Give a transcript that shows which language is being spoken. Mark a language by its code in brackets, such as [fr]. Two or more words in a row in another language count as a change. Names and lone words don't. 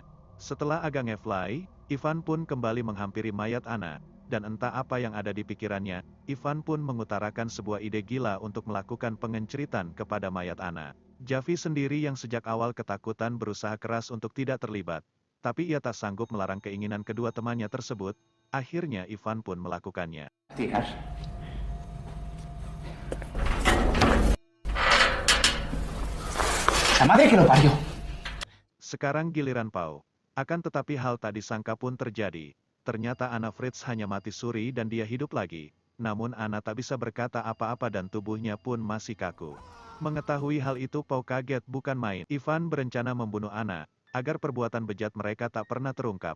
[id] Setelah agak ngefly, Ivan pun kembali menghampiri mayat Anna, dan entah apa yang ada di pikirannya, Ivan pun mengutarakan sebuah ide gila untuk melakukan pengenceritan kepada mayat Anna. Javi sendiri yang sejak awal ketakutan berusaha keras untuk tidak terlibat. Tapi ia tak sanggup melarang keinginan kedua temannya tersebut, akhirnya Ivan pun melakukannya. [es] Tirar. La madre que lo parió. [id] Sekarang giliran Pau. Akan tetapi hal tak disangka pun terjadi. Ternyata Anna Fritz hanya mati suri dan dia hidup lagi. Namun Anna tak bisa berkata apa-apa dan tubuhnya pun masih kaku. Mengetahui hal itu Pau kaget bukan main. Ivan berencana membunuh Anna, agar perbuatan bejat mereka tak pernah terungkap.